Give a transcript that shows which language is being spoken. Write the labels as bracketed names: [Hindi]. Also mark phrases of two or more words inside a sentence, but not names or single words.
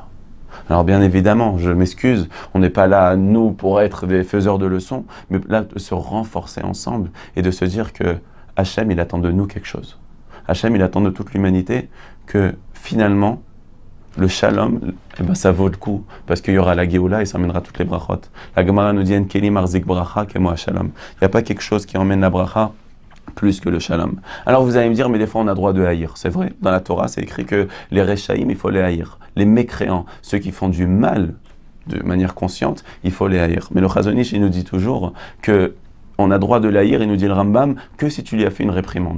[French] Alors bien évidemment, je m'excuse, on n'est pas là, nous, pour être des faiseurs de leçons, mais là, de se renforcer ensemble et de se dire que Hachem, il attend de nous quelque chose. Hachem, il attend de toute l'humanité que finalement, le shalom, eh ben, ça vaut le coup, parce qu'il y aura la Géoula et ça emmènera toutes les brachot. La Gemara nous dit, [Hebrew] אין כלי מחזיק ברכה כמו שלום. [French] Il n'y a pas quelque chose qui emmène la bracha plus que le shalom. Alors vous allez me dire, mais des fois on a droit de haïr. C'est vrai, dans la Torah, c'est écrit que les rechaïm, il faut les haïr. Les mécréants, ceux qui font du mal de manière consciente, il faut les haïr. Mais le Chazon Ish, il nous dit toujours que on a droit de l'haïr, il nous dit le Rambam, que si tu lui as fait une réprimande.